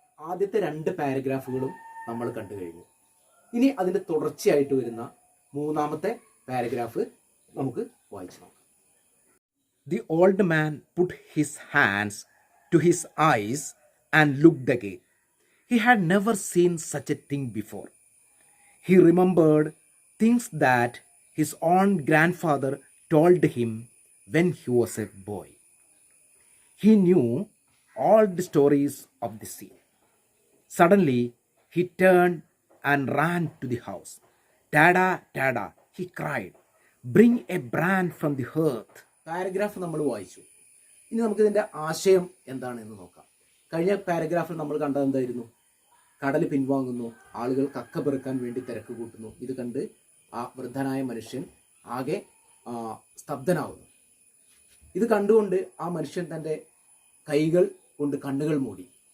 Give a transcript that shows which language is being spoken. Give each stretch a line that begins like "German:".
Malayalam: ആദ്യത്തെ രണ്ട് പാരഗ്രാഫുകളും നമ്മൾ കണ്ടു കഴിഞ്ഞു. ഇനി അതിൻ്റെ തുടർച്ചയായിട്ട് വരുന്ന മൂന്നാമത്തെ പാരഗ്രാഫ് നമുക്ക് വായിച്ചു നോക്കാം.
English: The old man put his hands to his eyes and looked again. He had never seen such a thing before. He remembered things that his own grandfather told him when he was a boy. He knew all the stories of the sea. Suddenly, he turned and ran to the house. "Dada, Dada," he cried, "bring a brand from the earth."
Malayalam: Paragraph നമ്മൾ വായിച്ചു. ഇനി നമുക്കിതിൻ്റെ ആശയം എന്താണെന്ന് നോക്കാം. കഴിഞ്ഞ പാരഗ്രാഫിൽ നമ്മൾ കണ്ടത് എന്തായിരുന്നു? കടൽ പിൻവാങ്ങുന്നു, ആളുകൾ കക്ക പെറുക്കാൻ വേണ്ടി തിരക്ക് കൂട്ടുന്നു. ഇത് കണ്ട് ആ വൃദ്ധനായ മനുഷ്യൻ ആകെ സ്തബ്ധനാവുന്നു. ഇത് കണ്ടുകൊണ്ട് ആ മനുഷ്യൻ തൻ്റെ കൈകൾ കൊണ്ട് കണ്ണുകൾ മൂടി.